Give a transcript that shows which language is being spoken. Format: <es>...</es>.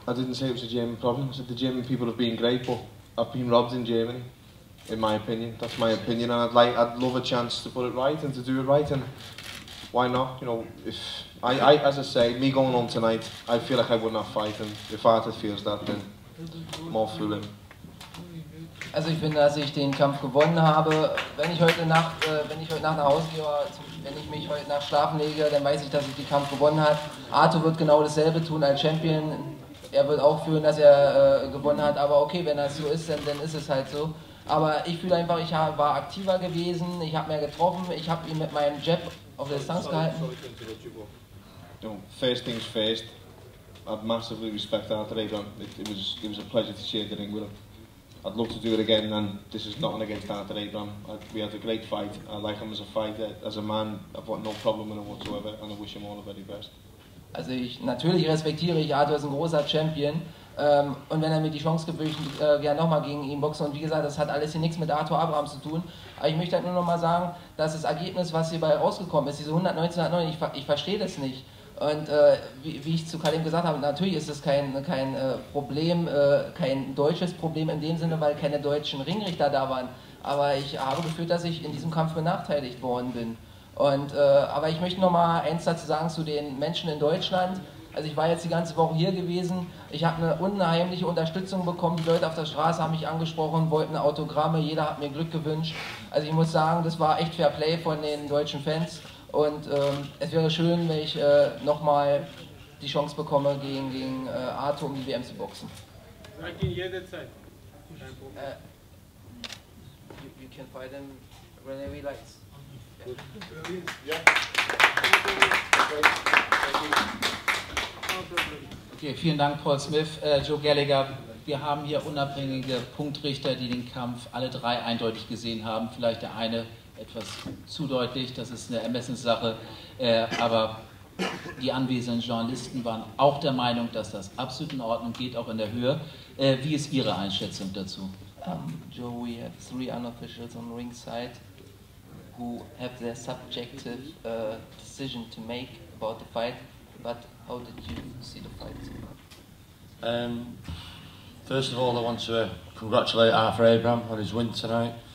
<en>I didn't say it was a German problem. I said the German people have been great, but I've been robbed in Germany, in my opinion. That's my opinion, and I'd love a chance to put it right and to do it right, and why not? You know, if as I say, me going home tonight, I feel like I won that fight, and if Arthur feels that, then more fool him.</en> <de>Also ich finde, dass ich den Kampf gewonnen habe. Wenn ich heute Nacht nach Hause gehe, oder wenn ich mich heute Nacht schlafen lege, dann weiß ich, dass ich den Kampf gewonnen habe. Arthur wird genau dasselbe tun als Champion. Er wird auch fühlen, dass er gewonnen hat. Aber okay, wenn das so ist, dann ist es halt so. Aber ich fühle einfach, ich war aktiver gewesen, ich habe mehr getroffen, ich habe ihn mit meinem Jab auf der Distanz gehalten.</de> <en>You know, first things first, I massively respect Arthur Abraham. It was a pleasure to share the ring with him. I'd love to do it again, and this is nothing against Arthur Abraham. We had a great fight. I like him as a fighter, as a man. I've got no problem with him whatsoever, and I wish him all the very best.</en> <de>Also natürlich respektiere ich, Arthur ist ein großer Champion, und wenn er mir die Chance gibt, würde ich gerne nochmal gegen ihn boxen. Und wie gesagt, das hat alles hier nichts mit Arthur Abraham zu tun. Aber ich möchte halt nur nochmal sagen, dass das Ergebnis, was hierbei rausgekommen ist, diese 119, 109, ich verstehe das nicht. Und wie ich zu Kalim gesagt habe, natürlich ist es kein Problem, kein deutsches Problem in dem Sinne, weil keine deutschen Ringrichter da waren. Aber ich habe gefühlt, dass ich in diesem Kampf benachteiligt worden bin. Und, aber ich möchte noch mal eins dazu sagen zu den Menschen in Deutschland. Also ich war jetzt die ganze Woche hier gewesen. Ich habe eine unheimliche Unterstützung bekommen. Die Leute auf der Straße haben mich angesprochen, wollten Autogramme. Jeder hat mir Glück gewünscht. Also ich muss sagen, das war echt Fair Play von den deutschen Fans. Und es wäre schön, wenn ich nochmal die Chance bekomme, gegen Arthur um die WM zu boxen. Sag ihn jederzeit.</de> <en>You can fight him whenever he likes.</en> <de>Okay, vielen Dank, Paul Smith. Joe Gallagher, wir haben hier unabhängige Punktrichter, die den Kampf alle drei eindeutig gesehen haben. Vielleicht der eine etwas zu deutlich, das ist eine Ermessenssache, aber die anwesenden Journalisten waren auch der Meinung, dass das absolut in Ordnung geht, auch in der Höhe. Wie ist Ihre Einschätzung dazu?</de> <en>Joe, we have 3 unofficials on ringside who have their subjective decision to make about the fight, but how did you see the fight? First of all, I want to congratulate Arthur Abraham on his win tonight.</en>